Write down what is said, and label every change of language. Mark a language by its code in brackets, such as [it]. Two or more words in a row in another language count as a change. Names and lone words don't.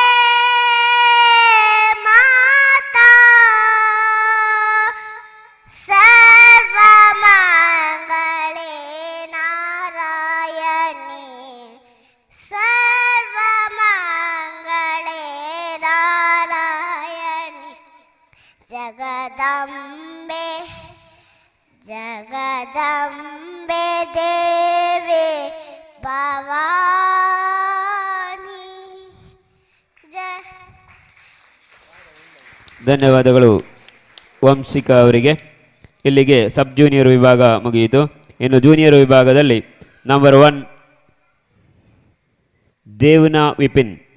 [sa] ಮಾತಾ ಸರ್ವಮಂಗಳೇ ನಾರಾಯಣಿ ಸರ್ವಮಂಗಳೇ ನಾರಾಯಣಿ ಜಗದಂಬೆ ಜಗದಂಬೆ ದೇವಿ ಭವಾನಿ [kn] ಧನ್ಯವಾದಗಳು ವಂಶಿಕಾ ಅವರಿಗೆ. ಇಲ್ಲಿಗೆ [en] sub junior [kn] ವಿಭಾಗ ಮುಗಿಯಿತು. ಇನ್ನು ಜೂನಿಯರ್ ವಿಭಾಗದಲ್ಲಿ ನಂಬರ್ 1 ದೇವ್ನಾ ವಿಪಿನ್.